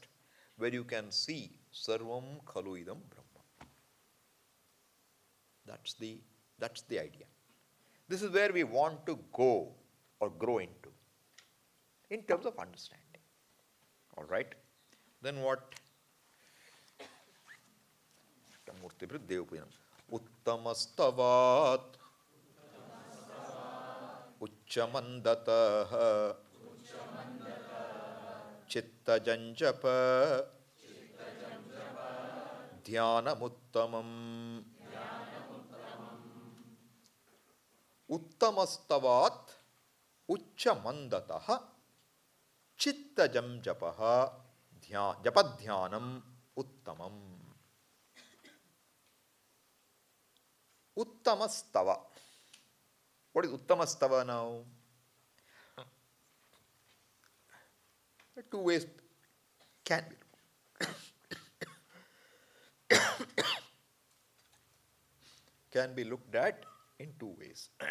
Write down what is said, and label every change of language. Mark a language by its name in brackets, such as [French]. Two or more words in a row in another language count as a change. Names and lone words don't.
[English] Where you can see [Sanskrit] Sarvam Khalu Idam Brahma. [English] That's the idea. This is where we want to go or grow into. In terms of understanding. Alright? Then what? [Sanskrit] Uttamastavat Uchchamandatah Chitta Janjapa Dhyanamuttamam. Uttamastavat Uchchamandatah Chitta Janjapaha Japadhyanam Uttamam. Uttamastava. [English] What is Uttamastava now? There are two ways can be can be looked at in two ways.